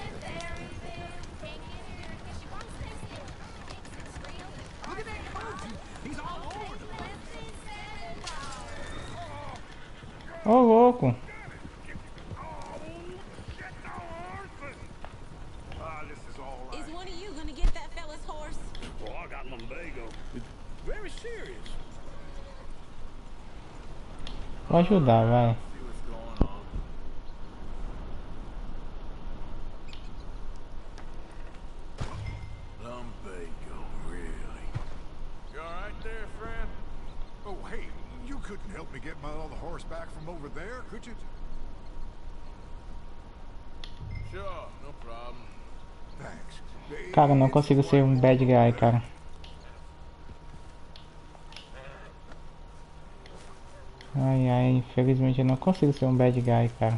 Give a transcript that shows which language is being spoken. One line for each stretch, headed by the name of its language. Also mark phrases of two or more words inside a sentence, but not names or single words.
Portuguese: Ô, louco.
English: Is one of you gonna get that fella's horse? Oh, I got lumbago. It's very serious.
Portuguese: Vou ajudar, vai.
English: Lumbago, really? You all right there, friend? Oh, hey, you couldn't help me get my other horse back from over there, could you? Sure, no problem. Thanks.
Portuguese: Cara, não consigo ser um
English: bad guy,
Portuguese: cara. Ai, ai, infelizmente eu não consigo ser um
English: bad guy,
Portuguese: cara.